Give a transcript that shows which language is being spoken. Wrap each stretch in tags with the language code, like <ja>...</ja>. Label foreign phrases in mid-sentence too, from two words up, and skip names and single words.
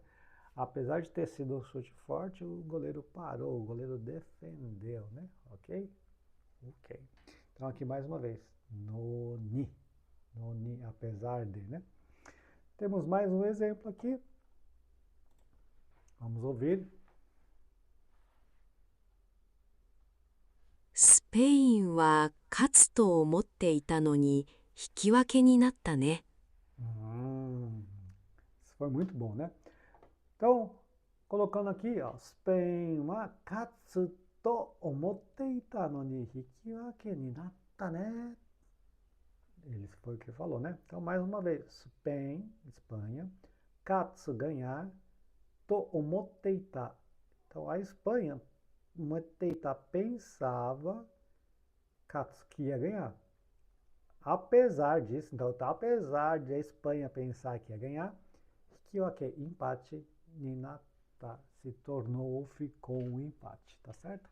<pt>Apesar de ter sido um chute forte, o goleiro parou, o goleiro defendeu, né? Ok? Ok. Então aqui mais uma vez, noni. Noni, apesar de, né? Temos mais um exemplo aqui. Vamos ouvir.</pt> <ja>スペインは勝つと思っていたのに引き分けになったね。</ja> <pt>Isso foi muito bom, né? Então, colocando aqui, ó,</pt> <ja>スペインは勝つと思っていたのに引き分けになったね.</ja> <pt>Ele foi o que falou, né? Então, mais uma vez, Spain, Espanha, katsu, ganhar,</pt> <ja>と思っていた.</ja> <pt>Então, a Espanha,</pt> <ja>思っていた,</ja> <pt>pensava, katsu, que ia ganhar. Apesar disso, então, tá, apesar de a Espanha pensar que ia ganhar, hikiwake, empate,</pt> <ja>になった,</ja> <pt>se tornou ou ficou um empate, tá certo?</pt>